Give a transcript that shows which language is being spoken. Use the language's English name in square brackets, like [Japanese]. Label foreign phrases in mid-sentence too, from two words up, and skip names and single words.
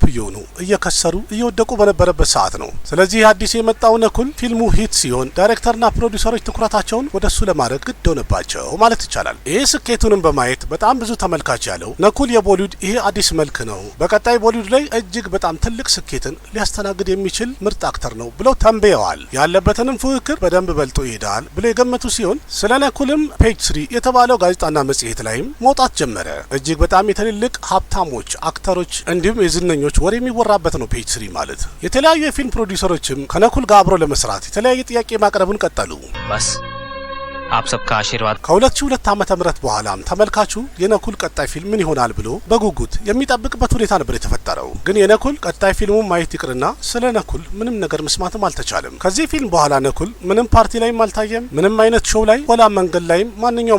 [Amharic] እየሆኑ እየከሰሩ እየወደቁ በነበረበት ሰዓት ነው። ስለዚህ አዲስ የመጣው ነኩል ፊልሙ ሂት ሲሆን ዳይሬክተርና ፕሮዲውሰሮች ትኩረታቸውን ወደሱ ለማድረግ ግድ ሆነባቸው ማለት ይቻላል። ይህ ስኬቱንም በማየት በጣም ብዙ ተመልካች ያለው ነኩል የቦሊውድ ይሄ አዲስ መልክ ነው፣ በቀጣይ ቦሊውድ ላይ እጅግ በጣም ትልቅ ስኬትን ሊያስተናግድ የሚችል ምርጥ አክተር ነው ብለው ተንብየዋል። ያለበትንም ፉክክር በደንብ በልጦ ይሄዳል ብለው የገመቱ ሲሆን ስለ ነኩልም ፔጅ 3 የተባለው ጋዜጣና መጽሔት ላይም መውጣት ጀመረ። እጅግ በጣም የትልልቅ ሀብታሞች፣ አክተሮች እንዲሁም የዝነኞች ወሬ የሚወራበት ነው ፔጅ 3 ማለት። የተለያዩ የፊልም ፕሮዲውሰሮችም ከነኩል ጋር አብሮ ለመስራት የተለያየ ጥያቄ ማቅረቡን ቀጠሉ። [Hindi] बस आप सबका आशीर्वाद। [Amharic] ከ2002 ዓመተ ምህረት በኋላም ተመልካቹ የነኩል ቀጣይ ፊልም ምን ይሆናል ብሎ በጉጉት የሚጠብቅበት ሁኔታ ነበር የተፈጠረው። ግን የነኩል ቀጣይ ፊልሙን ማየት ይቅርና ስለ ነኩል ምንም ነገር መስማትም አልተቻለም። ከዚህ ፊልም በኋላ ነኩል ምንም ፓርቲ ላይም አልታየም፣ ምንም አይነት ሾው ላይ ወላ መንገድ ላይም ማንኛውም